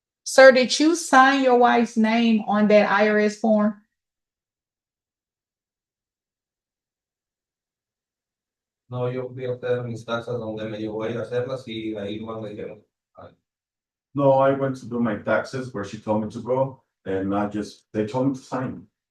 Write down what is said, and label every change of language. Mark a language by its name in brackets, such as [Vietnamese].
[English] Sir, did you sign your wife's name on that IRS form? [Spanish] No, yo fui a hacer mis taxas donde me llevó a ir a hacerlas y ahí más me dijeron. [English] No, I went to do my taxes where she told me to go, and they told me to sign.